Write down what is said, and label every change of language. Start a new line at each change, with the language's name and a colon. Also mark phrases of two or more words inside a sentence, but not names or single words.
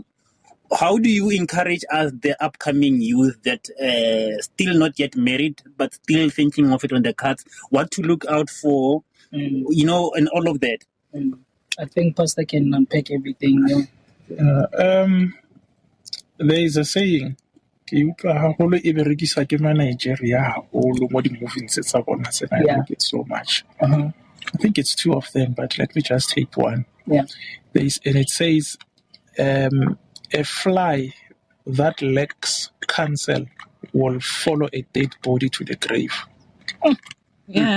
English: How do you encourage us, the upcoming youth that still not yet married but still thinking of it on the cards, what to look out for, and all of that? I think Pastor can unpack everything. There is a saying,
Southern Sotho: ke utlwa haholo e berekiswa ke ma Nigeria haholo mo di-movies tsa bona,
English: and I like it so much. I think it's two of them, but let me just take one. Yeah. And it says, a fly that lacks counsel will follow a dead body to the grave. Yeah.